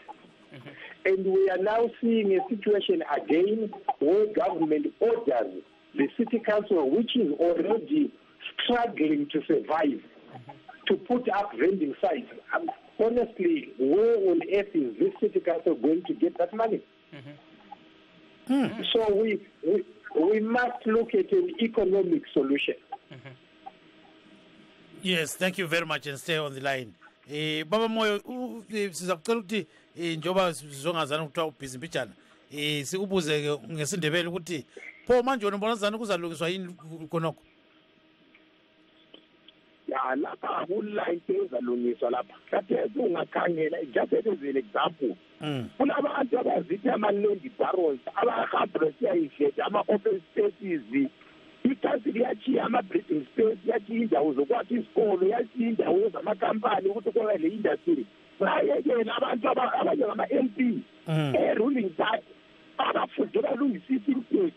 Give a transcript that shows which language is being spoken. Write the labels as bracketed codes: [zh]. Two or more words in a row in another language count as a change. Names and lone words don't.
[en] And we are now seeing a situation again where government orders the city council, which is already struggling to survive, to put up vending sites. Honestly, where on earth is this city council going to get that money? So we must look at an economic solution. Yes, thank you very much, and stay on the line. [nd] Baba Moyo, sizakucela ukuthi njoba sizongazana ukuthiwa ubhizi mpitshana sikubuze ngesindebele ukuthi pho manje wona ubona zani kuzalungiswa yini khonokho? Ya lapha akula into ezalungiswa lapha. Kade ungakhangela [en] just as an example. [nd] Kunabantu abazithi ama-land barrels abahamba besiyayishetha ama-open spaces. Ikansi liyachiya ama-breeding space, yachiya indawo zokwakha isikolo, yachiya indawo zamakampani ukuthi kube le industry. Bayekela abantu abanye ngama-MP [en] ruling that [nd] abafundela lungisisa imithetho.